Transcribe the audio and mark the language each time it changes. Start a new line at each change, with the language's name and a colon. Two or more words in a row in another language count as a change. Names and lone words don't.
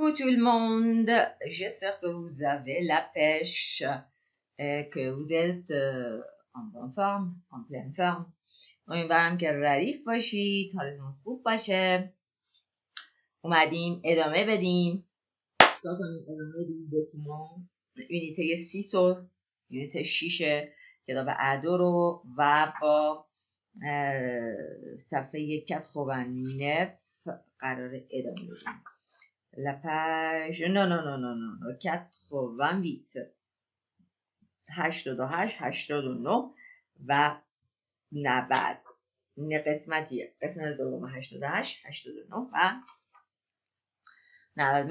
French: tout le monde, j'espère que vous avez la pêche et que vous êtes en bonne forme, en pleine forme.
Persian: امیدوارم که ردیف باشید، حالتون خوب باشه. اومدیم ادامه بدیم. چیکار کنیم؟ ادامه بدیم دکومان یونیته 6 و یونیته 6 کتاب ادو رو و با صفحه 89 قرار ادامه بدیم.
French: La page, non, 88, 88, 89 و 90.
Persian: این قسمتیه. قسمت دوم 88, 89 و 90.